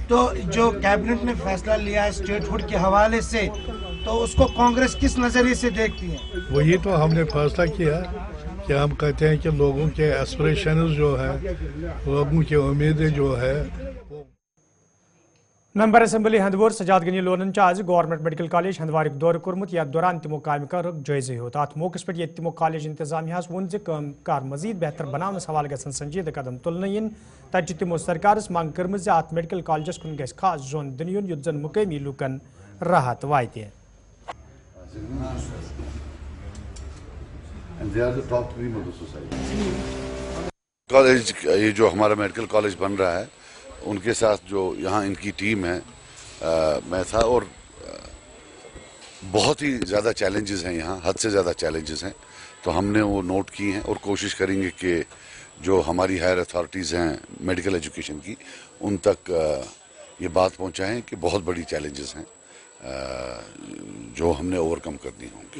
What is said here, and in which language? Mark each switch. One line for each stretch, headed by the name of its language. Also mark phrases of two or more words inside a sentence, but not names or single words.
Hindi: तो जो कैबिनेट ने फैसला लिया है स्टेटहुड के हवाले से, तो उसको कांग्रेस किस नजरिए से देखती है? वही तो हमने फैसला किया कि हम कहते हैं कि लोगों के एस्पिरेशंस जो है, लोगों की उम्मीदें जो है।
English: member assembly
Kashmiri: हंदवोर सजाद गनी लोनन आज गवर्नमेंट मेडिकल कॉलेज हंदवार दौर कोरमुत या दौरान तिमो काम कर जायजे होत अत मौके पे तिमो कॉलेज इंतजामिया वोन काम कार मजीद बेहतर बनाने हवाल गसन संजीदा कदम तुलन इन तत तिमो सरकार मांग कर्म अत मेडिकल कॉलेजस कुन गस खास जोन दिन युन युत जन मुकामी लूकन राहत वाते।
Hindi: कॉलेज ये जो हमारा
English: medical college
Hindi: बन रहा है उनके साथ जो यहाँ इनकी टीम है मैं था और बहुत ही ज़्यादा चैलेंजेस हैं यहाँ, हद से ज़्यादा चैलेंजेस हैं, तो हमने वो नोट की हैं और कोशिश करेंगे कि जो हमारी
English: higher authorities
Hindi: हैं
English: medical education
Hindi: की उन तक ये बात पहुँचाएँ कि बहुत बड़ी चैलेंजेस हैं जो हमने ओवरकम करनी होंगी।